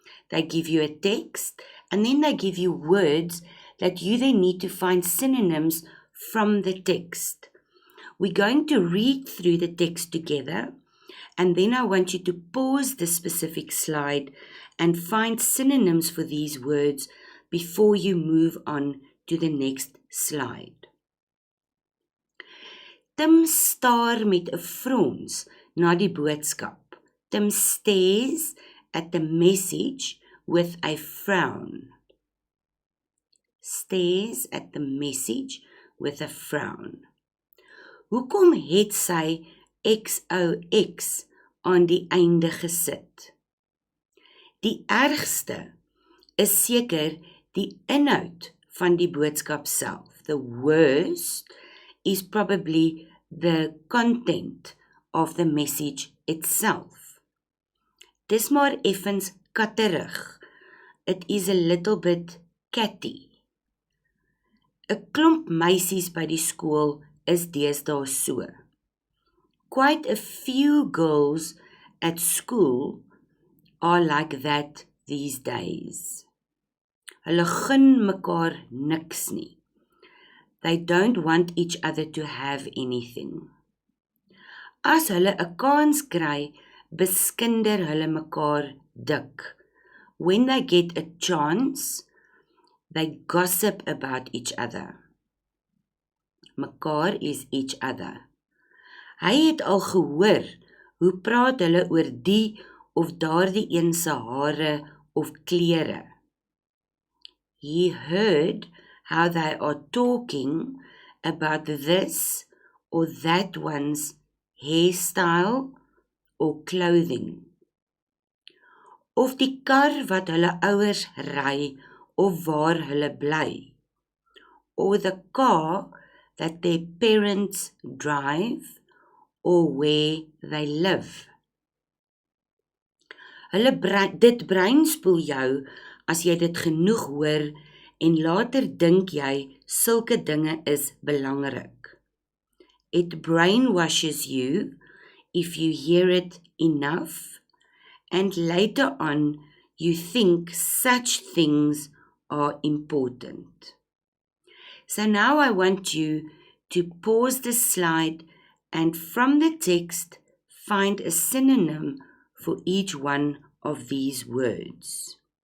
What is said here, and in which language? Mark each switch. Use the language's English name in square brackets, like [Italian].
[English] They give you a text and then they give you words that you then need to find synonyms from the text. We're going to read through the text together and then I want you to pause the specific slide and find synonyms for these words before you move on to the next slide. [Afrikaans] Tim staar met 'n frons na die boodskap. [English] Tim stares at the message with a frown. Stares at the message with a frown. [Afrikaans] Hoekom het sy XOX aan die einde gesit? Die ergste is seker die inhoud van die boodskap self. [English] The worst is probably the content of the message itself. [Afrikaans] Dis maar effens katterig. [English] It is a little bit catty. [Afrikaans] 'n Klomp meisies by die skool is deesdae so. [English] Quite a few girls at school are like that these days. [Afrikaans] Hulle gun mekaar niks nie. [English] They don't want each other to have anything. [Afrikaans] As hulle 'n kans kry, beskinder hulle mekaar dik. [English] When they get a chance, they gossip about each other. [Afrikaans] Mekaar is [English] each other. [Afrikaans] Hy het al gehoor hoe praat hulle oor die of daardie een se hare of klere. [English] He heard how they are talking about this or that one's hairstyle or clothing. [Afrikaans] Of die kar wat hulle ouers ry of waar hulle bly. [English] Or the car that their parents drive or where they live. [Afrikaans] Dit breinspoel jou as jy dit genoeg hoor en later dink jy sulke dinge is belangrik. [English] It brainwashes you if you hear it enough and later on you think such things are important. So now I want you to pause the slide and from the text find a synonym for each one of these words.